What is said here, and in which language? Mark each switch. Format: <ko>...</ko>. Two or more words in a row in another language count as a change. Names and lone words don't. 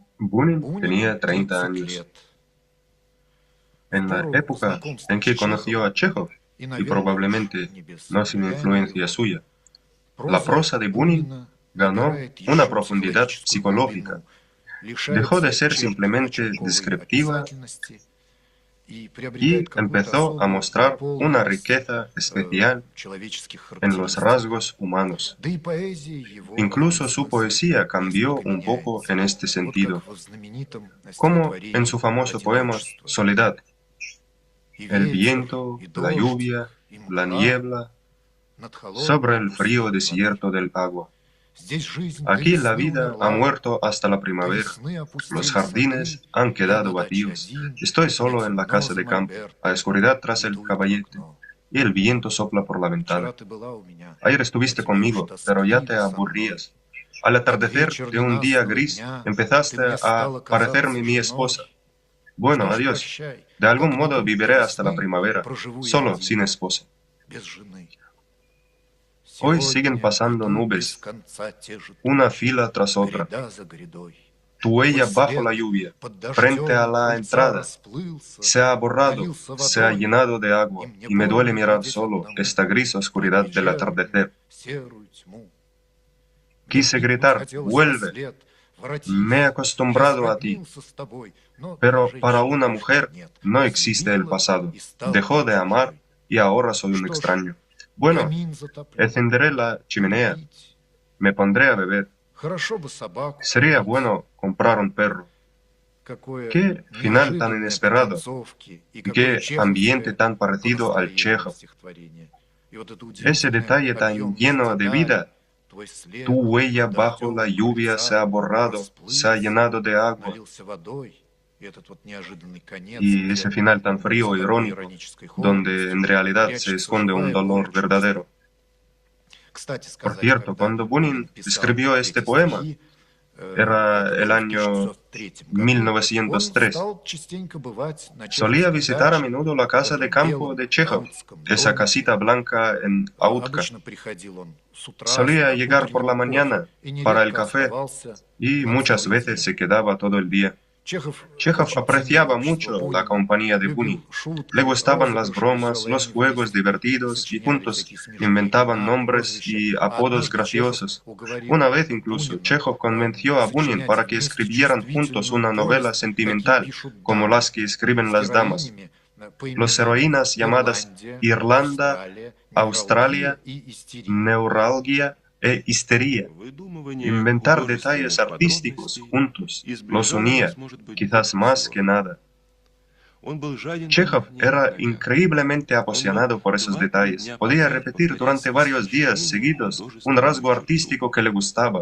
<es>Bunin</es> <ru>Бунин</ru> <es>tenía 30</es> <ru>30</ru> <es>años.</es> <ru>лет.</ru> <es>En la</es> <ru>Пору</ru> <es>época</es> <ru>знакомства</ru> <es>en que</es> <ru>с</ru> <es>conoció a Chekhov,</es> <ru>и,</ru> <es>y</es> <ru>наверное,</ru> <es>probablemente</es> <ru>уж не без</ru> <es>no sin</es> <ru>влияния</ru> <es>influencia</es> <ru>его,</ru> <es>suya, la</es> <ru>проза</ru> <es>prosa de Bunin</es> <ru>Бунина</ru> <es>ganó</es> <ru>набирает</ru> <es>una</es> <ru>еще</ru> <es>profundidad</es> <ru>психологическую</ru> <es>psicológica.</es> <ru>глубину,</ru> <es>Dejó de</es> <ru>лишается</ru> <es>ser</es> <ru>черт</ru> <es>simplemente</es> <ru>очерковой</ru> <es>descriptiva</es> <ru>описательности и приобретает</ru> <es>y</es> <ru>какую-то</ru> <es>empezó a</es> <ru>особую</ru> <es>mostrar una</es> <ru>наполненность</ru> <es>riqueza especial</es> <ru>человеческих</ru> <es>en los</es> <ru>характеристик.</ru> <es>rasgos humanos.</es> <ru>Да и поэзия его в этом</ru> <es>Incluso su</es> <ru>смысле</ru> <es>poesía cambió</es> <ru>несколько</ru> <es>un poco</es> <ru>меняется.</ru> <es>en este</es> <ru>Вот</ru> <es>sentido,</es> <ru>как в знаменитом</ru> <es>como en su</es> <ru>стихотворении</ru> <es>famoso poema</es> <ru>«Одиночество».</ru> <es>Soledad,</es> <ru>И</ru> <es>el</es> <ru>ветер,</ru> <es>viento,</es> <ru>и</ru> <es>la</es> <ru>дождь,</ru> <es>lluvia,</es> <ru>и</ru> <es>la</es> <ru>мгла</ru> <es>niebla,</es> <ru>над</ru> <es>sobre</es> <ru>холодной</ru> <es>el frío</es> <ru>пустыней воды.</ru> <es>desierto del agua.</es> <ru>Здесь жизнь до</ru> <es>Aquí la</es> <ru>весны</ru> <es>vida ha</es> <ru>умерла,</ru> <es>muerto hasta la</es> <ru>до</ru> <es>primavera.</es> <ru>весны</ru> <es>Los</es> <ru>опустили сады,</ru> <es>jardines han</es> <ru>я</ru> <es>quedado</es> <ru>на даче</ru> <es>vacíos.</es> <ru>один,</ru> <es>Estoy solo</es> <ru>мне</ru> <es>en la</es> <ru>темно</ru> <es>casa</es> <ru>за</ru> <es>de campo, a</es> <ru>мольбертом,</ru> <es>oscuridad tras</es> <ru>и</ru> <es>el</es> <ru>дует в</ru> <es>caballete,</es> <ru>окно.</ru> <es>y el viento sopla por la</es> <ru>Вчера</ru> <es>ventana.</es> <ru>ты была у меня,</ru> <es>Ayer</es> <ru>а</ru> <es>estuviste</es> <ru>теперь уж</ru> <es>conmigo, pero ya te</es> <ru>тоскливо со мной.</ru> <es>aburrías. Al</es> <ru>Под</ru> <es>atardecer</es> <ru>вечер</ru> <es>de un día</es> <ru>ненастного</ru> <es>gris,</es> <ru>дня ты</ru> <es>empezaste</es> <ru>мне</ru> <es>a</es> <ru>стала</ru> <es>parecerme</es> <ru>казаться</ru> <es>mi</es> <ru>женой.</ru> <es>esposa. Bueno,</es> <ru>Что ж,</ru> <es>adiós.</es> <ru>прощай,</ru> <es>De algún modo</es> <ru>как-нибудь до</ru> <es>viviré hasta la</es> <ru>весны</ru> <es>primavera,</es> <ru>проживу я</ru> <es>solo, sin</es> <ru>один,</ru> <es>esposa.</es> <ru>без жены.</ru> <es>Hoy siguen</es> <ru>Сегодня</ru> <es>pasando</es> <ru>идут без</ru> <es>nubes,</es> <ru>конца те же</ru> <es>una</es> <ru>тучи,</ru> <es>fila tras otra.</es> <ru>гряда за грядой.</ru> <es>Tu</es> <ru>Твой</ru> <es>huella bajo</es> <ru>след</ru> <es>la lluvia,</es> <ru>под</ru> <es>frente a</es> <ru>дождем у</ru> <es>la</es> <ru>крыльца</ru> <es>entrada,</es> <ru>расплылся,</ru> <es>se ha borrado,</es> <ru>налился</ru> <es>se ha</es> <ru>водой,</ru> <es>llenado de</es> <ru>и</ru> <es>agua,</es> <ru>мне</ru> <es>y me duele</es> <ru>больно</ru> <es>mirar</es> <ru>глядеть</ru> <es>solo</es> <ru>одному</ru> <es>esta gris</es> <ru>на</ru> <es>oscuridad del</es> <ru>вечернюю</ru> <es>atardecer.</es> <ru>серую тьму. Мне</ru> <es>Quise</es> <ru>крикнуть</ru> <es>gritar,</es> <ru>хотелось</ru> <es>vuelve,</es> <ru>вослед,</ru> <es>me he</es> <ru>воротись, я</ru> <es>acostumbrado a ti.</es> <ru>сроднился с тобой, но для</ru> <es>Pero para</es> <ru>женщины</ru> <es>una</es> <ru>прошлого</ru> <es>mujer</es> <ru>нет.</ru> <es>no existe el</es> <ru>Изменила</ru> <es>pasado.</es> <ru>и стала</ru> <es>Dejó de</es> <ru>мне</ru> <es>amar</es> <ru>чужой.</ru> <es>y ahora soy un</es> <ru>Что ж,</ru> <es>extraño. Bueno,</es> <ru>камин затоплю,</ru> <es>encenderé la chimenea,</es> <ru>попить.</ru> <es>me pondré a beber.</es> <ru>Хорошо бы собаку</ru> <es>Sería</es> <ru>купить.</ru> <es>bueno comprar un perro.</es> <ru>Какое</ru> <es>Qué final tan</es> <ru>неожиданное</ru> <es>inesperado,</es> <ru>при концовке и</ru> <es>y</es> <ru>какое</ru> <es>qué ambiente</es> <ru>чеховское</ru> <es>tan</es> <ru>то</ru> <es>parecido al</es> <ru>настроение</ru> <es>Chekhov.</es> <ru>стихотворения. И вот это</ru> <es>Ese</es> <ru>удивительное</ru> <es>detalle tan</es> <ru>объемность</ru> <es>lleno de</es> <ru>деталей,</ru> <es>vida.</es> <ru>твой след</ru> <es>Tu huella</es> <ru>под</ru> <es>bajo</es> <ru>дождем</ru> <es>la</es> <ru>у</ru> <es>lluvia se ha</es> <ru>крыльца</ru> <es>borrado, se ha</es> <ru>расплылся,</ru> <es>llenado de agua.</es> <ru>налился водой. И этот вот неожиданный конец,</ru> <es>Y</es> <ru>где</ru> <es>ese final tan</es> <ru>за</ru> <es>frío,</es> <ru>такой</ru> <es>irónico,</es> <ru>иронической</ru> <es>donde en</es> <ru>холодностью</ru> <es>realidad se</es> <ru>прячется</ru> <es>esconde un</es> <ru>живая</ru> <es>dolor</es> <ru>боль чувства.</ru> <es>verdadero.</es> <ru>Кстати</ru> <es>Por</es> <ru>сказать,</ru> <es>cierto,</es> <ru>когда</ru> <es>cuando</es> <ru>Бунин</ru> <es>Bunin</es> <ru>писал</ru> <es>escribió este</es> <ru>эти</ru> <es>poema,</es> <ru>стихи,</ru> <es>era</es> <ru>это</ru> <es>el</es> <ru>было в</ru> <es>año</es> <ru>1903 году, он</ru> <es>1903.</es> <ru>стал частенько бывать на</ru> <es>Solía</es> <ru>чеховской</ru> <es>visitar a</es> <ru>даче,</ru> <es>menudo la</es> <ru>в</ru> <es>casa de</es> <ru>этом</ru> <es>campo</es> <ru>белом</ru> <es>de Chekhov,</es> <ru>аутском</ru> <es>esa</es> <ru>домике.</ru> <es>casita blanca en Autka.</es> <ru>Обычно приходил он с утра</ru> <es>Solía</es> <ru>за</ru> <es>llegar por la</es> <ru>утренним</ru> <es>mañana</es> <ru>кофе и</ru> <es>para el</es> <ru>нередко</ru> <es>café</es> <ru>оставался</ru> <es>y</es> <ru>на</ru> <es>muchas</es> <ru>целый</ru> <es>veces</es> <ru>день.</ru> <es>se quedaba todo el día.</es> <ru>Чехов</ru> <es>Chekhov</es> <ru>очень ценил</ru> <es>apreciaba</es> <ru>общество</ru> <es>mucho la</es> <ru>Бунина,</ru> <es>compañía de</es> <ru>любил</ru> <es>Bunin.</es> <ru>шутки,</ru> <es>Le gustaban las</es> <ru>розыгрыши</ru> <es>bromas,</es> <ru>веселые,</ru> <es>los</es> <ru>они</ru> <es>juegos</es> <ru>вместе</ru> <es>divertidos y</es> <ru>сочиняли</ru> <es>juntos</es> <ru>всякие смешные</ru> <es>inventaban</es> <ru>имена,</ru> <es>nombres</es> <ru>прозвища.</ru> <es>y</es> <ru>А</ru> <es>apodos</es> <ru>однажды Чехов</ru> <es>graciosos.</es> <ru>уговорил</ru> <es>Una vez incluso,</es> <ru>Бунина</ru> <es>Chekhov convenció a Bunin</es> <ru>сочинять</ru> <es>para que</es> <ru>вместе</ru> <es>escribieran juntos</es> <ru>чувствительную</ru> <es>una novela</es> <ru>повесть, какие</ru> <es>sentimental,</es> <ru>пишут</ru> <es>como</es> <ru>дамы,</ru> <es>las que escriben</es> <ru>с</ru> <es>las damas.</es> <ru>героинями по</ru> <es>Los</es> <ru>именам</ru> <es>heroínas llamadas</es> <ru>Ирландия,</ru> <es>Irlanda,</es> <ru>Австралия,</ru> <es>Australia,</es> <ru>невралгия и истерия.</ru> <es>neuralgia e histeria. Inventar detalles artísticos juntos los unía, quizás más que nada. Chekhov era increíblemente apasionado por esos detalles. Podía repetir durante varios días seguidos un rasgo artístico que le gustaba.</es>